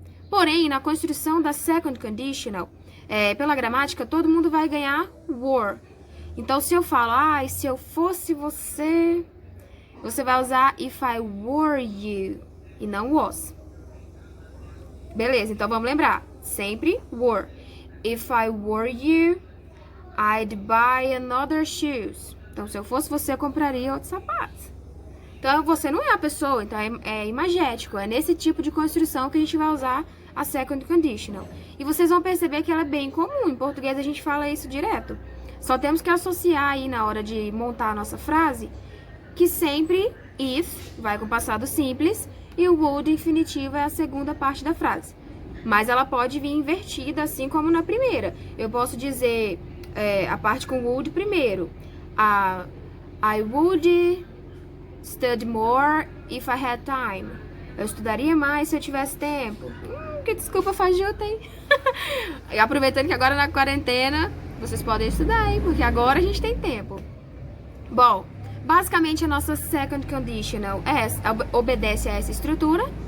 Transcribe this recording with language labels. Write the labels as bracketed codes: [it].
[pt] Porém, na construção da second conditional, pela gramática, todo mundo vai ganhar were. Então, se eu falo, se eu fosse você, você vai usar [en] if I were you [pt] e não was. Beleza, então vamos lembrar. Sempre were. [en] If I were you, I'd buy another shoes. [pt] Então, se eu fosse você, eu compraria outro sapato. Então, você não é a pessoa, então é imagético. É nesse tipo de construção que a gente vai usar a second conditional. E vocês vão perceber que ela é bem comum. Em português, a gente fala isso direto. Só temos que associar aí na hora de montar a nossa frase que sempre if vai com passado simples e o would infinitivo é a segunda parte da frase. Mas ela pode vir invertida, assim como na primeira. Eu posso dizer a parte com would primeiro. [en] I would study more if I had time. [pt] Eu estudaria mais se eu tivesse tempo. Que desculpa fajuta, hein? E aproveitando que agora na quarentena, vocês podem estudar, hein? Porque agora a gente tem tempo. Bom, basicamente a nossa second conditional obedece a essa estrutura.